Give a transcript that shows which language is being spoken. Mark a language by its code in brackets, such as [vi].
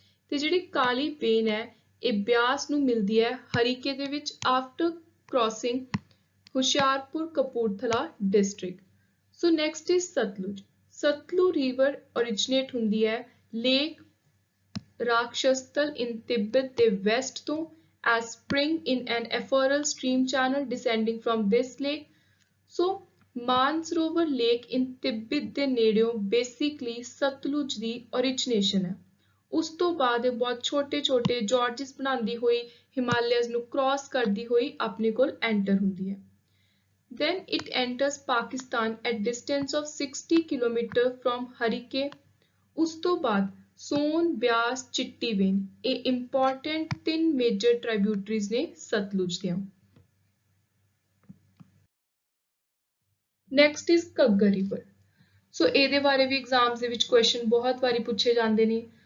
[pa] ਤੇ ਜਿਹੜੀ ਕਾਲੀਬੇਨ ਹੈ ਇਹ ਬਿਆਸ ਨੂੰ ਮਿਲਦੀ ਹੈ ਹਰੀਕੇ ਦੇ ਵਿੱਚ after crossing Hoshiarpur Kapurthala district. So next is Sutlej. Sutlej river ਓਰੀਜਿਨੇਟ ਹੁੰਦੀ ਹੈ ਲੇਕ ਰਾਕਸ਼ਸਤਲ ਇਨ ਤਿੱਬਤ ਦੇ ਵੈਸਟ ਤੋਂ [en] as spring in an ephemeral stream channel descending from this lake. So Mansarovar Lake in Tibet [pa] ਦੇ ਨੇੜਿਓਂ [en] basically Sutlej ਦੀ origination ਹੈ। [pa] ਉਸ ਤੋਂ ਬਾਅਦ ਇਹ ਬਹੁਤ ਛੋਟੇ-ਛੋਟੇ ਜੌਰਜਸ ਬਣਾਉਂਦੀ ਹੋਈ ਹਿਮਾਲਿਆਜ਼ ਨੂੰ ਕ੍ਰਾਸ ਕਰਦੀ ਹੋਈ ਆਪਣੇ ਕੋਲ ਐਂਟਰ ਹੁੰਦੀ ਹੈ। [en] Then it enters Pakistan at distance of 60 km from Harike. [pa] ਉਸ ਤੋਂ ਬਾਅਦ ਸੋਨ, ਬਿਆਸ, ਚਿੱਟੀ ਬੇਨ ਇਹ ਇੰਪੋਰਟੈਂਟ 3 ਮੇਜਰ ਟ੍ਰਿਬਿਊਟਰੀਜ਼ ਨੇ ਸਤਲੁਜ ਦੀਆਂ। Next is Ghaggar river. ਸੋ ਇਹਦੇ ਬਾਰੇ ਵੀ ਐਗਜ਼ਾਮਸ ਦੇ ਵਿੱਚ ਕੁਐਸਚਨ ਬਹੁਤ ਵਾਰੀ ਪੁੱਛੇ ਜਾਂਦੇ ਨੇ।